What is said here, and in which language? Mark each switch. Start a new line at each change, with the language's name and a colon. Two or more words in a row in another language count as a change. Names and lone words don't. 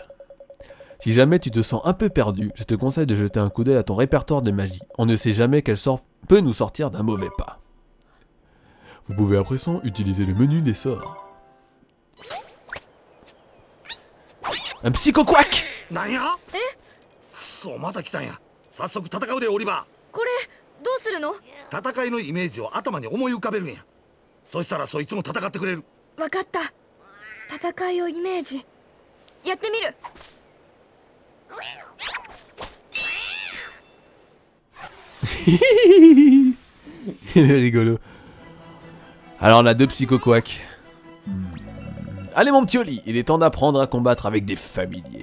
French: Si jamais tu te sens un peu perdu, je te conseille de jeter un coup d'œil à ton répertoire de magie. On ne sait jamais quel sort peut nous sortir d'un mauvais pas. Vous pouvez à présent utiliser le menu des sorts. Un psycho-quack!
Japanese: なんやくそまた来たんや。早速戦うでオリバこれどうするの？ー。戦いのイメージを頭に思い浮かべるんや。そしたらそいつも戦ってくれる。わかった。戦いをイメージ。やってみる。
French: Il est rigolo. Alors on a deux psycho-quacks. Allez mon petit Oli, il est temps d'apprendre à combattre avec des familiers.